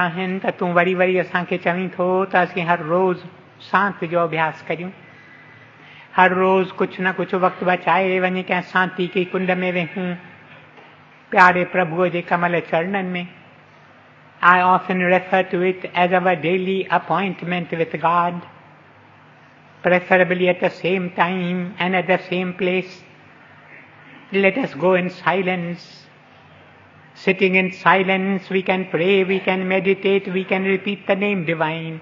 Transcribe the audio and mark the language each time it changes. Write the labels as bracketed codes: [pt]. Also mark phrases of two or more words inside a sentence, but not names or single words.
[sd] आहिनि त तूं वरी वरी असांखे चवीं थो त असीं हर रोज़ सांत जो अभ्यास करियूं हर रोज़ कुझु न कुझु वक़्तु बचाए वञी कंहिं सांती की कुंड में वेहूं प्यारे प्रभुअ जे कमल चरणनि में [en] I often refer to it as our daily appointment with God, preferably at the same time and at the same place. Let us go in silence. Sitting in silence, we can pray, we can meditate, we can repeat the name divine.